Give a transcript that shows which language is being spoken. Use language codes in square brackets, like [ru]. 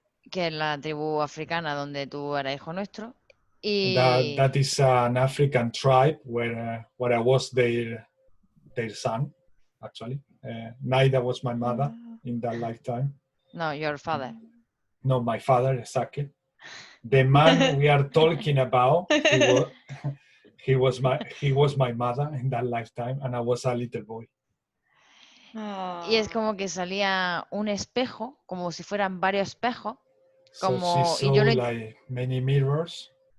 [es] Que es la tribu africana donde tú eras hijo nuestro. Y... [en] That is an African tribe where I was their son, actually. Naida was my mother in that lifetime. No, your father. No, my father, exactly. The man we are talking about, he was my mother in that lifetime, and I was a little boy. [es] Y es como que salía un espejo, como si fueran varios espejos. [en] So she saw like many mirrors.